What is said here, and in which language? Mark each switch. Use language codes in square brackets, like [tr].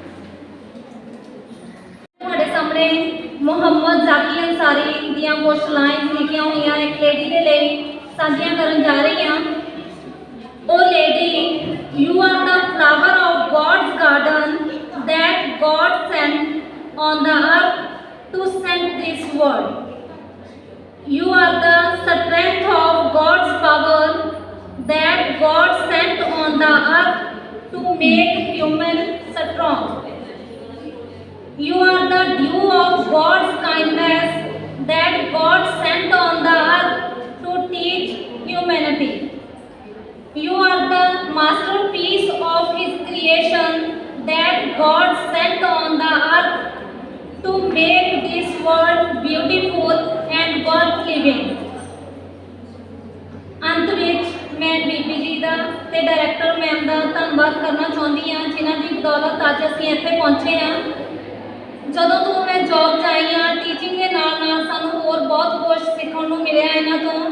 [pa] ਤੁਹਾਡੇ ਸਾਹਮਣੇ ਮੁਹੰਮਦ ਜ਼ਾਕੀ ਅੰਸਾਰੀ ਦੀਆਂ ਕੁਝ ਲਾਈਨਸ ਲਿਖੀਆਂ ਹੋਈਆਂ ਇੱਕ ਲੇਡੀ ਦੇ ਲਈ ਸਾਂਝੀਆਂ ਕਰਨ ਜਾ ਰਹੀ ਹਾਂ। [en] Oh lady, you are the flower of God's garden that God sent on the earth to send this world. You are the strength of God's power that God sent on the earth to make human strong. You are the dew of God's kindness that God sent on the earth to teach humanity. You are the masterpiece of His creation that God sent on the earth to make this world beautiful and worth living. [pa] ਅੰਤ ਵਿੱਚ ਮੈਂ ਬੀਬੀ ਜੀ ਦਾ ਤੇ director ma'am ਦਾ ਧੰਨਵਾਦ ਕਰਨਾ ਚਾਹੁੰਦੀ ਹਾਂ ਜਿਨ੍ਹਾਂ ਦੀ ਬਦੌਲਤ ਅੱਜ ਅਸੀਂ ਇੱਥੇ ਪਹੁੰਚੇ ਹਾਂ। ਜਦੋਂ ਤੋਂ ਮੈਂ ਜੌਬ 'ਚ ਆਈ ਹਾਂ ਟੀਚਿੰਗ ਦੇ ਨਾਲ ਨਾਲ ਸਾਨੂੰ ਹੋਰ ਬਹੁਤ ਕੁਝ ਸਿੱਖਣ ਨੂੰ ਮਿਲਿਆ ਇਹਨਾਂ ਤੋਂ।